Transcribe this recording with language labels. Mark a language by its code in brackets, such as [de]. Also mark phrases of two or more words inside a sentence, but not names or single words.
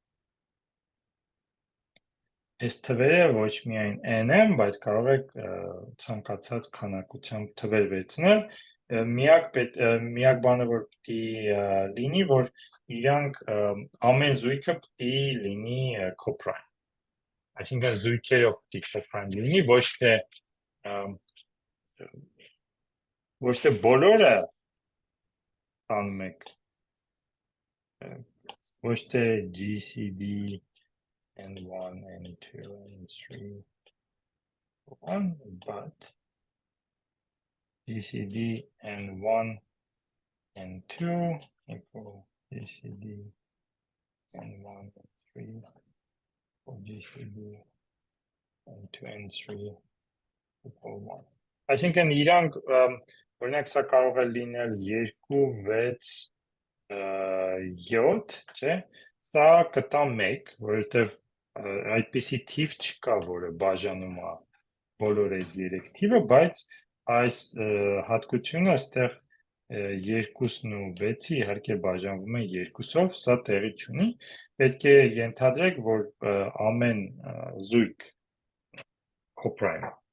[hy] այս թվերը ոչ միայն n-ը, բայց կարող եք ցանկացած քանակությամբ թվեր վերցնել, միակ բանը որ պիտի լինի, որ իրանք ամեն զույգը պիտի լինի կոպրայմ, այսինքն զույգերով պիտի կոպրայմ լինի, ոչ թե բոլորը տանում եք, ոչ թե GCD N1, N2, N3, 1, but [en] GCD N1, N2 equal GCD N1, N3 or GCD N2, N3 equal 1. [hy] Այսինքն իրանք, օրինակ սա կարող է լինել 2, 6, 7, չէ, սա կտա 1, որովհետև այդպիսի թիվ չկա, որը բաժանում է բոլոր այս 3 թիվը, բայց այս հատկությունը այստեղ 2-ն ու 6-ը իհարկե բաժանվում են 2-ով, սա տեղի չունի, պետք է ենթադրեք, որ ամեն զույգ coprime